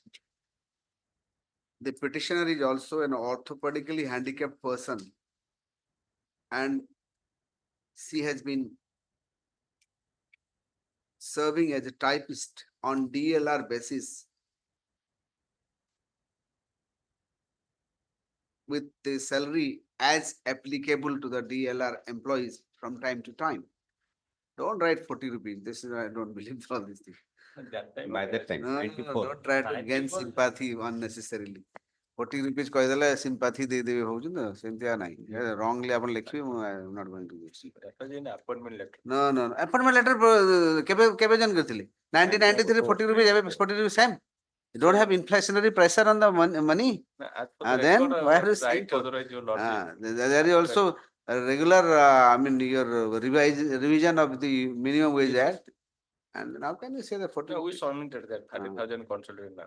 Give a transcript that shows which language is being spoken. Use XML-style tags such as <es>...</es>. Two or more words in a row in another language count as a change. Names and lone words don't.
<en>The petitioner is also an orthopedically handicapped person, and she has been serving as a typist on DLR basis with the salary as applicable to the DLR employees from time to time. Don't write 40 rupees. This is, I don't believe all these things. By that time, No, 94. don't try to gain sympathy unnecessarily.</en> <or>40 rupees କହିଦେଲେ sympathy ଦେଇଦେବେ ହଉଛି ନା ସେମିତିଆ ନାହିଁ. Wrongly ଆପଣ ଲେଖିବେ,</or> <en>I am not going to do it. appointment letter. No. Appointment letter କେବେ join କରିଥିଲେ? 1993 40 rupees, ଏବେ 40 rupees same. You don't have inflationary pressure on the money. Then why are you saying? There is also a regular, your revision of the minimum wage act. And now can you say the 40? No, we submitted that 30,000 consulted now.</en>